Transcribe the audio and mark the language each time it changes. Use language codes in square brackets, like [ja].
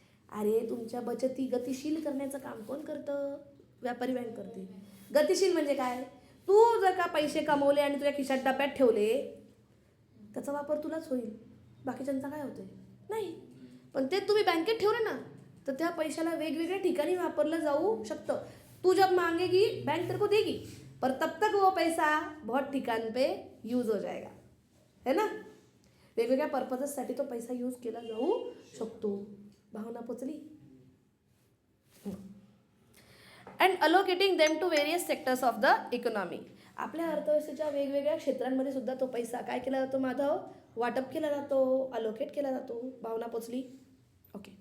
[mr] अरे तुमच्या बचती गतिशील करण्याचं काम कोण करतं, व्यापारी बँक करते. गतिशील म्हणजे काय, तू जर का पैसे कमवले आणि तुझ्या खिशात डब्यात ठेवले त्याचा वापर तुलाच होईल, बाकीच्यांचा काय होतोय नाही. पण ते तुम्ही बँकेत ठेवले ना तर त्या पैशाला वेगवेगळ्या ठिकाणी वापरलं जाऊ शकतं. [hi] तू जब मांगेगी बैंक तेरे को देगी, पर तब तक वो पैसा बहुत ठिकाण पे यूज हो जाएगा, है ना. [mr] वेगवेगळ्या पर्पजेससाठी तो पैसा यूज केला जाऊ शकतो. भावना पोचली. [en] And allocating them to various sectors of the economy. [mr] आपल्या अर्थव्यवस्थेच्या वेगवेगळ्या क्षेत्रांमध्ये सुद्धा तो पैसा काय केला जातो माधव, वाटप केला जातो, अलोकेट केला जातो. भावना पोचली. ओके.